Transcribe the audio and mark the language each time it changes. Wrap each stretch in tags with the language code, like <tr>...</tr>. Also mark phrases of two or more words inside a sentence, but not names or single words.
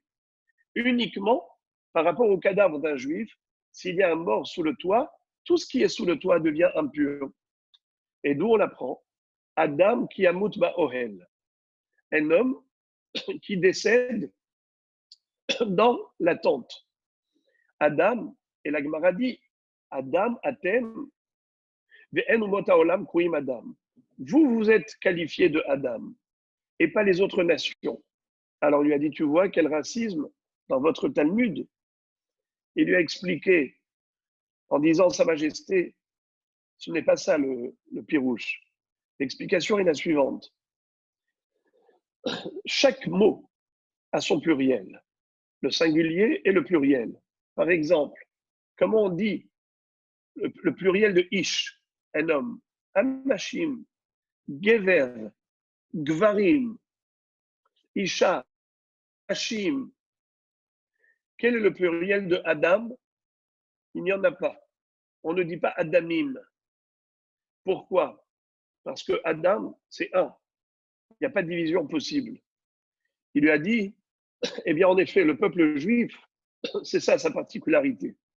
<fr>Uniquement par rapport au cadavre d'un juif, s'il y a un mort sous le toit, tout ce qui est sous le toit devient impur. Et d'où on apprend</fr> <he>אדם כי ימות באהל,</he> <fr>un homme qui décède dans la tente. Adam, et la Gemara dit,</fr> <he>אדם, אתם, ואין אומות העולם קרויים אדם.</he> <fr>Vous, vous êtes qualifié de Adam, et pas les autres nations. Alors, il lui a dit, tu vois quel racisme dans votre Talmud. Il lui a expliqué, en disant, Sa Majesté, ce n'est pas ça le pirouche. L'explication est la suivante. Chaque mot a son pluriel, le singulier et le pluriel. Par exemple, comment on dit le pluriel de ish, un homme,</fr> <he>אנשים, גבר, גברים, אשה, hashim.</he> <fr>Quel est le pluriel de Adam? Il n'y en a pas. On ne dit pas Adamim. Pourquoi? Parce que Adam, c'est un. Il n'y a pas de division possible. Il lui a dit, eh bien, en effet, le peuple juif, c'est ça sa particularité.</fr>